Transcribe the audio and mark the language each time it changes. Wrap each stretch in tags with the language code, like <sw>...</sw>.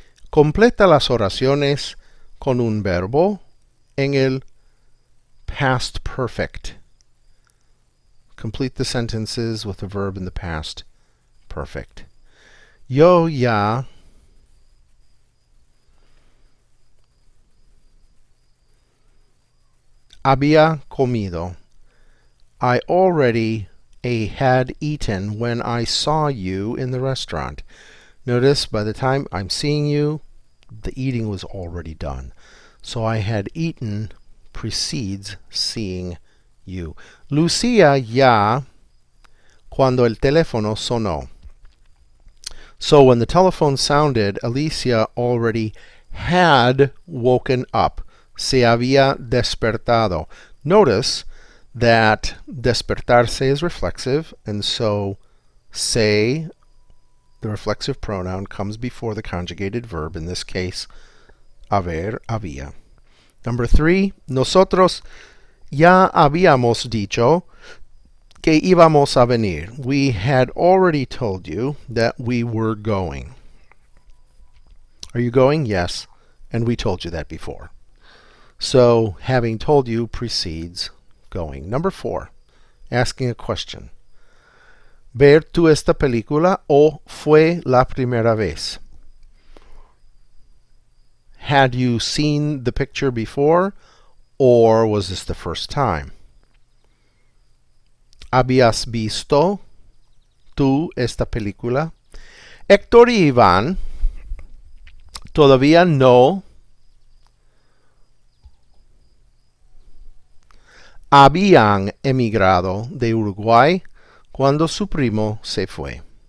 <es>Completa las oraciones con un verbo en el past perfect.</es> <en>Complete the sentences with a verb in the past perfect.</en> <es>Yo ya había comido.</es> <en>I already had eaten when I saw you in the restaurant. Notice by the time I'm seeing you, the eating was already done. So I had eaten precedes seeing you.</en> <es>Lucía ya cuando el teléfono sonó.</es> <en>So when the telephone sounded, Alicia already had woken up.</en> <es>Se había despertado.</es> <en>Notice that despertarse is reflexive, and so se, the reflexive pronoun, comes before the conjugated verb, in this case, haber, había. Number 3,</en> <es>nosotros ya habíamos dicho que íbamos a venir.</es> <en>We had already told you that we were going. Are you going? Yes. And we told you that before. So, having told you precedes going. Number 4, asking a question.</en> <es>¿Ver tú esta película o fue la primera vez?</es> <en>Had you seen the picture before, or was this the first time?</en> <es>¿Habías visto tú esta película? Héctor y Iván todavía no habían emigrado de Uruguay cuando su primo se fue.</es>